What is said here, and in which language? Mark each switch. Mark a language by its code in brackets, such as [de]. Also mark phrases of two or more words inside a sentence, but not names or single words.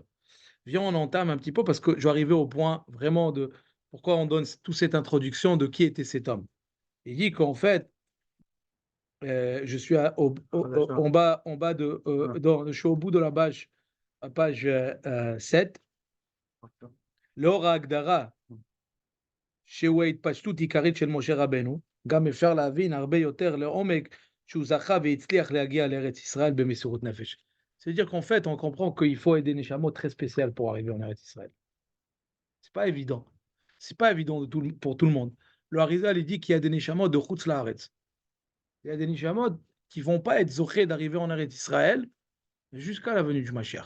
[fr] Viens, on entame un petit peu parce que je vais arriver au point vraiment de pourquoi on donne toute cette introduction de qui était cet homme. Il dit qu'en fait, je suis en bas je suis au bout de la page, à page 7. [he] לאור ההגדרה שהוא ההתפשטות עיקרית של משה רבנו, גם אפשר להבין הרבה יותר לעומק שהוא זכה והצליח להגיע לארץ ישראל במסירות נפש. [fr] C'est-à-dire qu'en fait, on comprend qu'il faut aider des neshamot très spéciales pour arriver en Eretz Israël. C'est pas évident. C'est pas évident pour tout le monde. Le Harizal, il dit qu'il y a des neshamot de [he] חוץ לארץ. [fr] Il y a des neshamot qui vont pas être zochés d'arriver en Eretz Israël jusqu'à la venue du Mashiach.